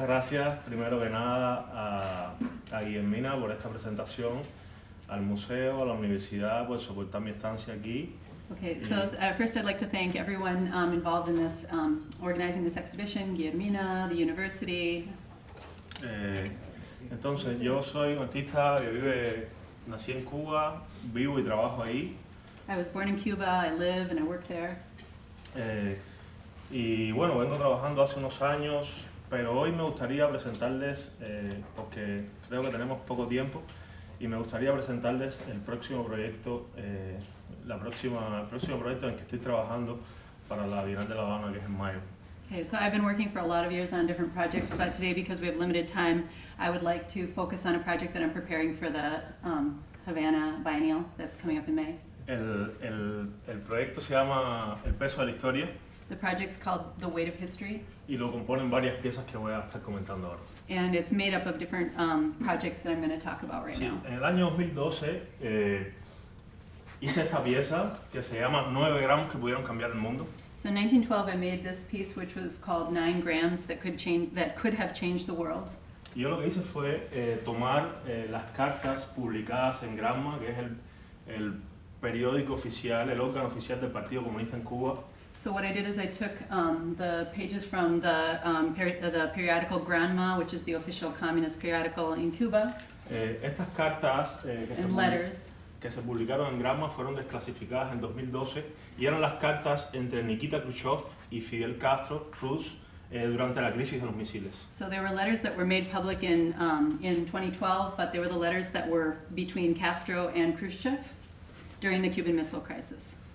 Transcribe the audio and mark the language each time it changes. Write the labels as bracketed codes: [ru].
[es] Gracias, primero que nada, a Guillermina por esta presentación, al museo, a la universidad por soportar mi estancia aquí. [en] Okay, so first I'd like to thank everyone involved in this, organizing this exhibition, Guillermina, the university. [es] Entonces, yo soy un artista que nací en Cuba, vivo y trabajo ahí. [en] I was born in Cuba, I live and I work there. [es] Y bueno, vengo trabajando hace unos años, pero hoy me gustaría presentarles, porque creo que tenemos poco tiempo, y me gustaría presentarles el próximo proyecto, el próximo proyecto en el que estoy trabajando para la Bienal de La Habana, que es en mayo. [en] Okay, so I've been working for a lot of years on different projects, but today, because we have limited time, I would like to focus on a project that I'm preparing for the Havana Biennial that's coming up in May. [es] El proyecto se llama El peso de la historia. [en] The project's called The Weight of History. [es] Y lo componen varias piezas que voy a estar comentando ahora. [en] And it's made up of different projects that I'm going to talk about right now. [es] En el año 2012 hice esta pieza que se llama 9 gramos que pudieron cambiar el mundo. [en] So in 1912 I made this piece which was called 9 grams that could have changed the world. [es] Y yo lo que hice fue tomar las cartas publicadas en Gramma, que es el periódico oficial, el órgano oficial del Partido Comunista en Cuba. [en] So what I did is I took the pages from the periodical Granma, which is the official communist periodical in Cuba, [es] Estas cartas [en] and letters. [es] que se publicaron en Gramma fueron desclasificadas en 2012 y eran las cartas entre Nikita Khrushchev y Fidel Castro Ruz durante la crisis de los misiles. [en] So there were letters that were made public in 2012, but they were the letters that were between Castro and Khrushchev during the Cuban Missile Crisis.